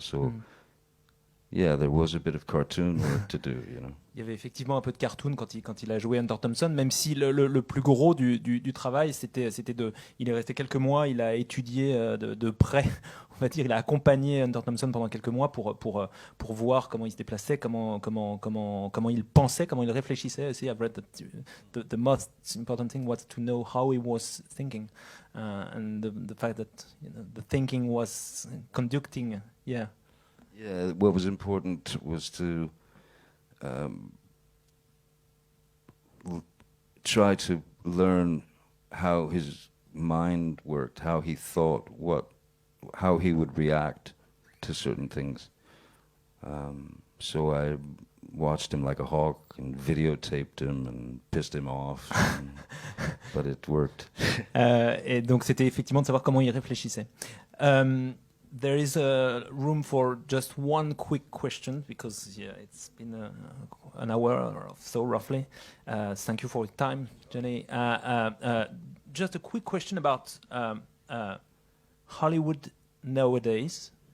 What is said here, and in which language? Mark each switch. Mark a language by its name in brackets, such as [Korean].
[English] So yeah, there was a bit of cartoon work to do, you know. [French] Il y avait effectivement un peu de cartoon quand il a joué Hunter Thompson, même si le plus gros du travail, c'était il est resté quelques mois, il a étudié de près, on va dire, il a accompagné Hunter Thompson pendant quelques mois pour voir comment il se déplaçait, comment il pensait, comment il réfléchissait. [English] See, I've read that the most important thing was to know how he was thinking, and the fact that, you know, the thinking was conducting, yeah. Yeah, what was important was to try to learn how his mind worked, how he thought, how he would react to certain things. So I watched him like a hawk and videotaped him and pissed him off, but it worked. [French] Et donc c'était effectivement de savoir comment il réfléchissait. [English] there is a room for just one quick question because it's been an hour or so roughly. Thank you for your time, Jenny. Just a quick question about Hollywood nowadays.